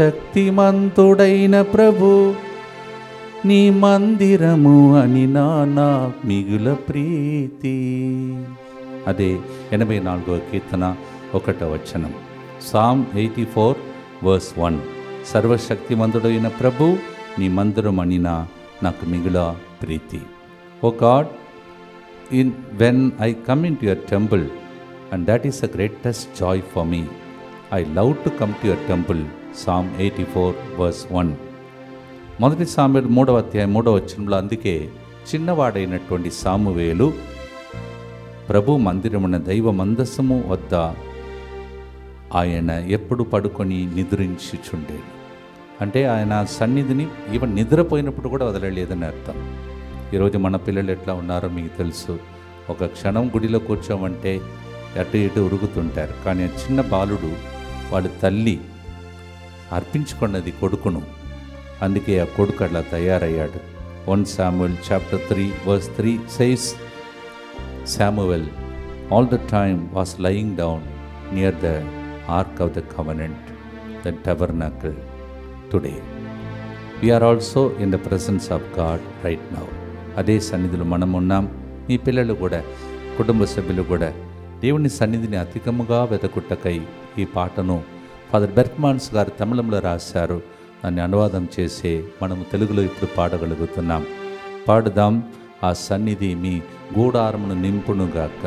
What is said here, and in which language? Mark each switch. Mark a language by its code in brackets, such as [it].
[te] సర్వశక్తిమంతుడైన ప్రభు నీ మందిరము అని నా మిగుల ప్రీతి. అదే 84వ కీర్తన 1వ వచనం. Psalm 84:1 సర్వశక్తిమంతుడైన ప్రభు నీ మందిరం అని నాకు మిగుల ప్రీతి. [en] Oh God, when I come into your temple, and that is the greatest joy for me. I love to come to your temple. Psalm 84:1. [te] మొదటి సామెత 3వ అధ్యాయం 3వ వచనంలో అందుకే చిన్నవాడైనటువంటి సామువేలు ప్రభు మందిరమున దైవ మందసము వద్ద ఆయన ఎప్పుడు పడుకొని నిద్రించుచుండేది. అంటే ఆయన సన్నిధిని ఈవెన్ నిద్రపోయినప్పుడు కూడా వదలలేదని అర్థం. ఈరోజు మన పిల్లలు ఎట్లా ఉన్నారో మీకు తెలుసు. ఒక క్షణం గుడిలో కూర్చోమంటే అటు ఇటు ఉరుగుతుంటారు. కానీ ఆ చిన్న బాలుడు వాళ్ళ తల్లి అర్పించుకున్నది కొడుకును, అందుకే ఆ కొడుకు అట్లా తయారయ్యాడు. [en] 1 Samuel chapter 3:3 says, Samuel all the time was lying down near the Ark of the Covenant, the tabernacle today. We are also in the presence of God right now. [te] అదే సన్నిధిలో మనం ఉన్నాం. మీ పిల్లలు కూడా, కుటుంబ సభ్యులు కూడా దేవుని సన్నిధిని అధికముగా వెతకుట్టకై ఈ పాటను ఫాదర్ బెర్క్మాన్స్ గారు తమిళంలో రాశారు. దాన్ని అనువాదం చేసి మనము తెలుగులో ఇప్పుడు పాడగలుగుతున్నాం. పాడుదాం. ఆ సన్నిధి మీ గూడారమును నింపునుగాక.